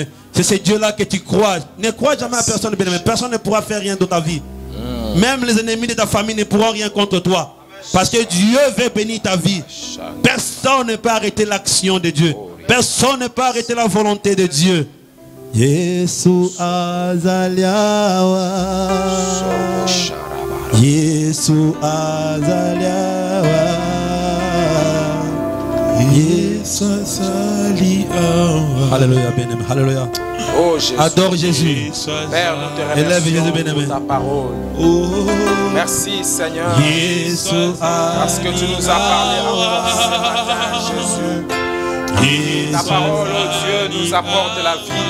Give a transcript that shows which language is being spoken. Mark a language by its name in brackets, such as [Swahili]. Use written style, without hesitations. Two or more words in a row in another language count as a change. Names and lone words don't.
[French] C'est ce Dieu là que tu crois. Ne crois jamais à personne, bien-aimé. Personne ne pourra faire rien dans ta vie. Même les ennemis de ta famille ne pourront rien contre toi. Parce que Dieu veut bénir ta vie. Personne ne peut arrêter l'action de Dieu. Personne ne peut arrêter la volonté de Dieu. [Lingala] Yesu azaliawa. Yesu azaliawa. Yesu azaliawa. [French] Alléluia, bien-aimé. Alléluia. Oh Jésus. Adore Jésus. Père, nous te Élève Jésus, remercions bien-aimé. pour ta parole. Merci Seigneur. Parce que tu nous as parlé encore ce matin, Jésus. Ta parole, oh Dieu, nous apporte la vie.